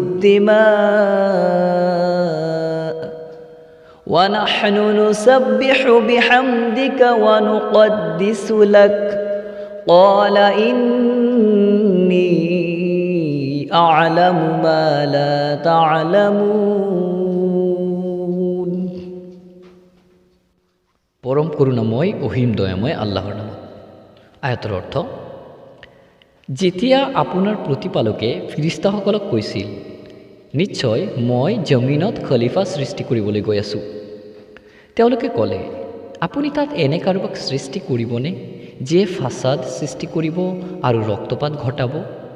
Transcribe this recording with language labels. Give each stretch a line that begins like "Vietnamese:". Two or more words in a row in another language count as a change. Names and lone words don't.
Arabic: الدِّمَاءَ وَنَحْنُ نُسَبِّحُ بِحَمْدِكَ وَنُقَدِّسُ لَكَ قال إني أعلم ما لا تعلمون.
Assamese: পৰম করুণাময় অহিম দয়াময় আল্লাহৰ নামত। আয়াতৰ অৰ্থ, যেতিয়া আপোনাৰ প্ৰতিপালকে ফিৰিষ্টাসকলক কৈছিল, নিশ্চয় মই জমিনত খলিফা সৃষ্টি কৰিবলৈ গৈ আছোঁ, তেওঁলোকে ক'লে, আপুনি তাত এনে কাৰোবাক সৃষ্টি কৰিবনে যিয়ে ফাছাদ সৃষ্টি কৰিব আৰু ৰক্তপাত ঘটাব?